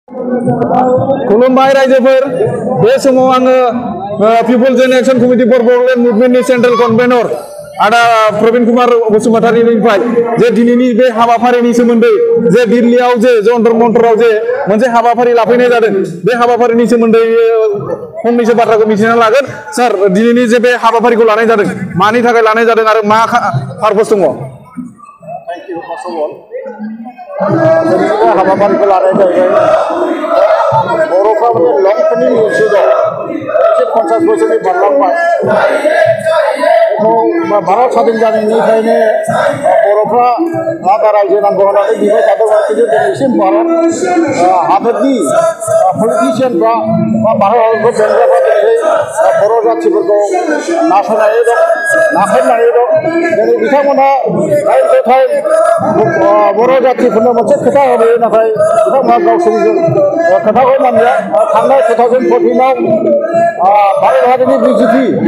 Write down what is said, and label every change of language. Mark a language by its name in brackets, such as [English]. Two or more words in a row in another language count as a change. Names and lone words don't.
[Bodo] खुलुमबाय रायजोफोर बे समाव आङो पिपल्स एन एक्शन कमिटि फर बड'लेण्ड मुभमेन्टनि [English] central convener [Bodo] आदा प्रवीण कुमार बसुमतारीनिफ्राय जे दिनैनि बे हाबाफारिनि सोमोन्दै जे दिल्लीयाव जे जन्तर मन्तराव जे मोनसे हाबाफारि लाफैनाय जादों बे हाबाफारिनि सोमोन्दै फंनैसो बाथ्राखौ मिथिना लागोन सार दिनैनि जे बे हाबाफारिखौ लानाय जादों मानि थाखाय लानाय जादों आरो मा पारपस दङ [English] Thank you, first of all. [Bodo] हाबाफारिखौ लानाय जाहैबाय बर'फ्रा मोनसे [English] long termni issue [Bodo] दं एसे 50 बोसोरनि बारलांबाय बेखौ भारत स्वाधीन जानायनिफ्रायनो बर'फ्रा आलादा रायजो नांगौ होननानै बिबाय थादोंमोन खिन्थु दिनैसिम भारत हादरनि पलिटिसियानफ्रा भारत हादरखौ बेंग्राफ्रा दिनै बर' जाथिफोरखौ नासयनानै दं नाख्रेबनानै दं दिनै बिथांमोना [English] time to time [Bodo] बर' जातिफोरनो मोनसे खोथा होयो नाथाय बिथांमोना गावसोरनि खोथाखौ मानिया थांनाय 2014आव भारत हादरनि बिजेपि